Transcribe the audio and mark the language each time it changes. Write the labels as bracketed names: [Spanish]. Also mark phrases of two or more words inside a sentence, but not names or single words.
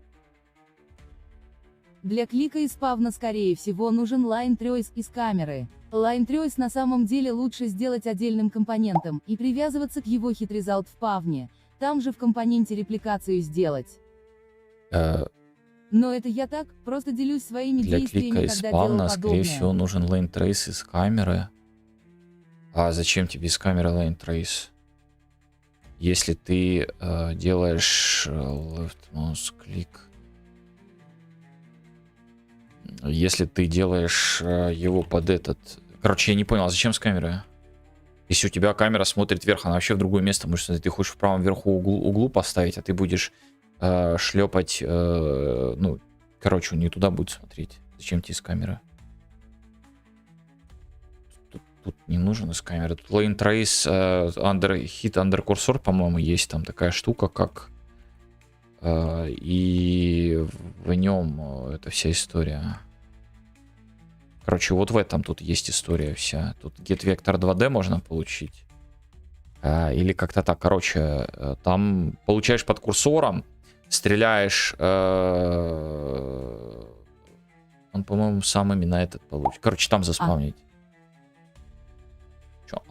[Russian] Для клика и спавна скорее всего нужен [English] Line Trace [Russian] из камеры. [English] Line Trace [Russian] на самом деле лучше сделать отдельным компонентом и привязываться к его хитрезалт в павне. Там же в компоненте репликацию сделать. Но это я так, просто делюсь своими Для действиями, клика и когда спавна, делаю скорее подобное. всего, нужен [English] lane trace [Russian] из камеры. А зачем тебе из камеры [English] lane trace? [Russian] Если ты делаешь [English] left mouse click. [Russian] Если ты делаешь его под этот... Короче, я не понял, а зачем с камеры? Если у тебя камера смотрит вверх, она вообще в другое место может смотреть. Ты хочешь в правом верху углу поставить, а ты будешь шлепать... ну, короче, он не туда будет смотреть. Зачем тебе с камеры? Тут не нужен из камеры. Тут [English] lane trace, hit under cursor, [Russian] по-моему, есть там такая штука, как... и в нем эта вся история. Короче, вот в этом тут есть история вся. Тут [English] get vector 2D [Russian] можно получить. Или как-то так. Короче, там получаешь под курсором, стреляешь... он, по-моему, сам именно этот получит. Короче, там заспавнить. Чё?